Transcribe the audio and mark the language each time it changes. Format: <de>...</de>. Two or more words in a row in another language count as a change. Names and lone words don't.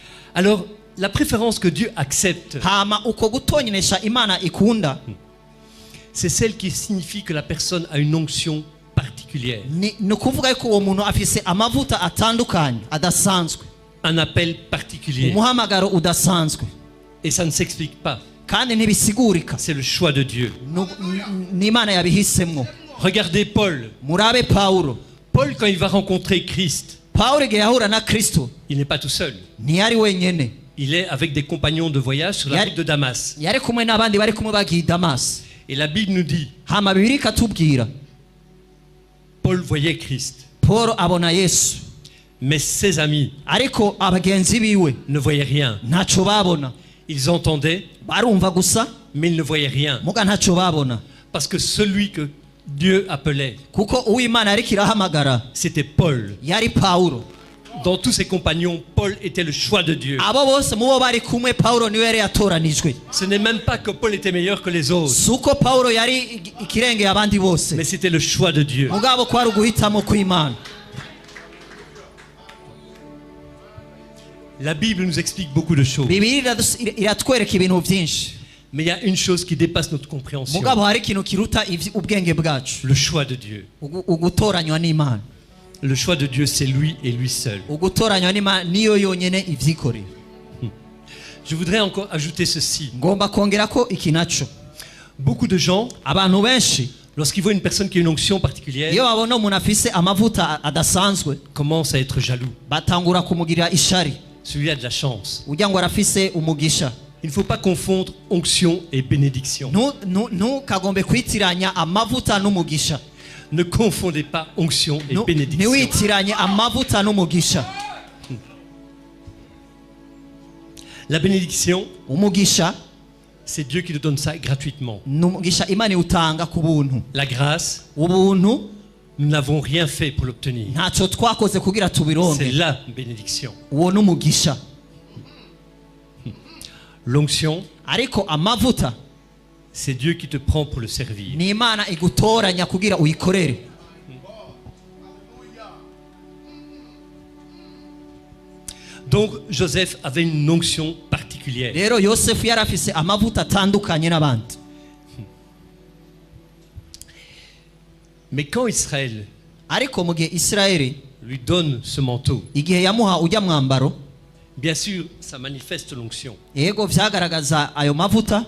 <fr>Alors, la préférence que Dieu accepte,</fr> <rn>hama uko gutonyenesha imana ikunda</rn> <fr>c'est celle qui signifie que la personne a une onction particulière,</fr> <rn>ni ukuvuga yuko uwo muntu afise amavuta atandukanye adasanzwe,</rn> <fr>un appel particulier.</fr> <rn>umuhamagaro udasanzwe,</rn> <fr>Et ça ne s'explique pas.</fr> <rn>kandi ntibisigurika,</rn> <fr>C'est le choix de Dieu.</fr> <rn>ni imana yabihisemwo.</rn> <fr>Regardez Paul.</fr> <rn>Murabe Paulo.</rn> <fr>Paul, quand il va rencontrer Christ,</fr> <rn>Paulo igihe yahura na Kristo</rn> <fr>il n'est pas tout seul.</fr> <rn>ntiyari wenyene,</rn> <fr>Il est avec des compagnons de voyage sur la route de Damas.</fr> <rn>yari kumwe n'abandi bari kumwe bagiye i Damasi.</rn> <fr>Et la Bible nous dit,</fr> <rn>Hama Bibiliya ikatubwira</rn> <fr>Paul voyait Christ,</fr> <rn>Paulo abona Yesu,</rn> <fr>mais ses amis</fr> <rn>ariko abagenzi biwe</rn> <fr>ne voyaient rien.</fr> <rn>ntaco babona.</rn> <fr>Ils entendaient,</fr> <rn>Barumva gusa</rn> <fr>mais ils ne voyaient rien.</fr> <rn>muga ntaco babona,</rn> <fr>Parce que celui que Dieu appelait,</fr> <rn>kuko uw'Imana yariko irahamagara</rn> <fr>c'était Paul.</fr> <rn>yari Paulo.</rn> <fr>Dans tous ses compagnons, Paul était le choix de Dieu.</fr> <rn>Abo bose mubo bari kumwe Paulo niwe yari yatoranijwe.</rn> <fr>Ce n'est même pas que Paul était meilleur que les autres,</fr> <rn>Suko Paulo yari ikirengeye abandi bose,</rn> <fr>mais c'était le choix de Dieu.</fr> <rn>mugabo kwari uguhitamo kw'Imana.</rn> <fr>La Bible nous explique beaucoup de choses.</fr> <rn>Bibiliya iratwereka ibintu byinshi,</rn> <fr>Mais il y a une chose qui dépasse notre compréhension.</fr> <rn>mugabo hari ikintu kiruta ubwenge bwacu,</rn> <fr>Le choix de Dieu.</fr> <rn>ugutoranywa n'Imana.</rn> <fr>Le choix de Dieu, c'est lui et lui seul.</fr> <rn>Ugutoranywa n'Imana niyo yonyene ivyikorera.</rn> <fr>Je voudrais encore ajouter ceci.</fr> <rn>Ngomba kongera ko iki naco,</rn> <fr>Beaucoup de gens,</fr> <rn>abantu benshi</rn> <fr>lorsqu'ils voient une personne qui a une onction particulière,</fr> <rn>iyo babona umuntu afise amavuta adasanzwe</rn> <fr>commencent à être jaloux.</fr> <rn>batangura kumugirira ishari,</rn> <fr>Celui-là a de la chance.</fr> <rn>ugira ngo arafise umugisha.</rn> <fr>Il ne faut pas confondre onction et bénédiction.</fr> <rn>Ntukagombe kwitiranya amavuta n'umugisha.</rn> <fr>Ne confondez pas onction et bénédiction.</fr> <rn>Ntiwitiranye amavuta n'umugisha.</rn> <fr>La bénédiction,</fr> <rn>Umugisha</rn> <fr>c'est Dieu qui nous donne ça gratuitement.</fr> <rn>n'umugisha Imana iwutanga ku buntu.</rn> <fr>La grâce,</fr> <rn>Ubuntu</rn> <fr>nous n'avons rien fait pour l'obtenir.</fr> <rn>ntacyo twakoze kugira</rn> <fr>C'est</fr> <rn>tubironke.</rn> <fr>la bénédiction.</fr> <rn>Uwo n'umugisha.</rn> <fr>L'onction,</fr> <rn>Ariko amavuta</rn> <fr>c'est Dieu qui te prend pour le servir.</fr> <rn>ni Imana igutoranya kugira uyikorere.</rn> <fr>Donc Joseph avait une onction particulière.</fr> <rn>Rero Yosefu yari afise amavuta atandukanye n'abandi.</rn> <fr>Mais quand Israël</fr> <rn>Ariko mu gihe Isirayeli</rn> <fr>lui donne ce manteau,</fr> <rn>igihe yamuha ujya mwambaro,</rn> <fr>bien sûr, ça manifeste l'onction.</fr> <rn>yego vyagaragaza ayo mavuta,</rn>